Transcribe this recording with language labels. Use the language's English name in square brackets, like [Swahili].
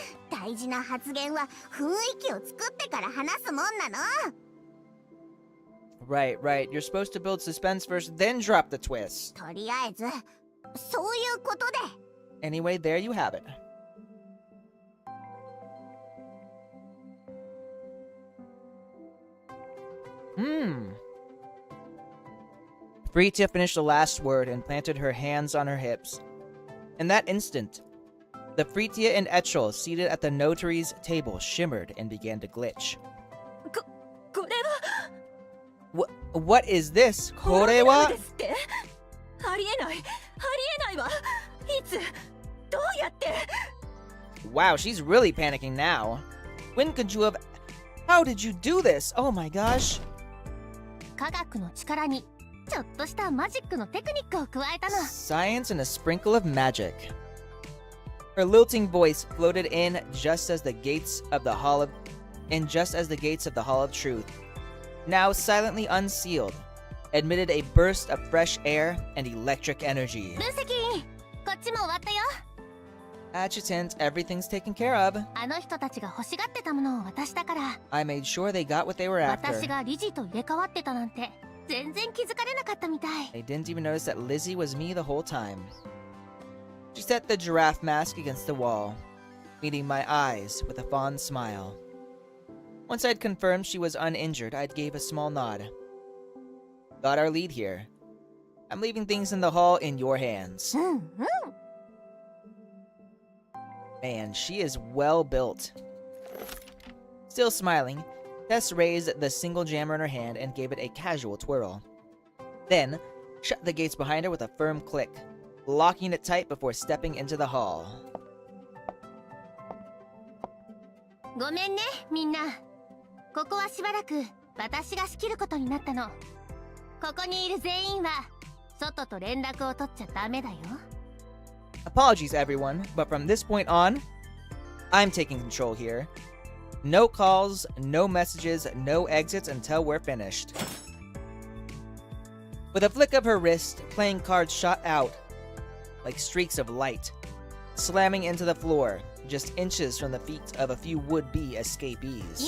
[Japanese] 大事な発言は雰囲気を作ってから話すもんなの。 [English] Right. You're supposed to build suspense first, then drop the twist. [Japanese] とりあえずそういうことで。 [English] Anyway, there you have it. Fritia finished the last word and planted her hands on her hips. In that instant, the Fritia and Etchel seated at the notary's table shimmered and began to glitch. [Japanese] これは [English] What is this? [Japanese] ホログラム Korewa? ですってありえないわいつどうやって [English] Wow, she's really panicking now. When could you have... How did you do this? Oh my gosh. [Japanese] 科学の力にちょっとしたマジックのテクニックを加えたの。 [English] Science and a sprinkle of magic. Her lilting voice floated in just as the gates of the Hall of... And just as the gates of the Hall of Truth, now silently unsealed, admitted a burst of fresh air and electric energy. [Japanese] 分析こっちも終わったよ。 [English] Adjutant, everything's taken care of. [Japanese] あの人たちが欲しがってたものを渡したから。 [English] I made sure they got what they were after. [Japanese] 私が理事と入れ替わってたなんて全然気づかれなかったみたい。 [English] They didn't even notice that Lizzie was me the whole time. She set the giraffe mask against the wall, meeting my eyes with a fond smile. Once I'd confirmed she was uninjured, I gave a small nod. Got our lead here. I'm leaving things in the hall in your hands. [Japanese] うんうん。 [English] Man, she is well built. Still smiling, Tess raised the single jammer in her hand and gave it a casual twirl. Then, shut the gates behind her with a firm click, locking it tight before stepping into the hall. [Japanese] ごめんねみんな。ここはしばらく私が仕切ることになったの。ここにいる全員は外と連絡を取っちゃダメだよ。 [English] Apologies, everyone, but from this point on, I'm taking control here. No calls, no messages, no exits until we're finished. With a flick of her wrist, playing cards shot out like streaks of light, slamming into the floor, just inches from the feet of a few would-be escapees.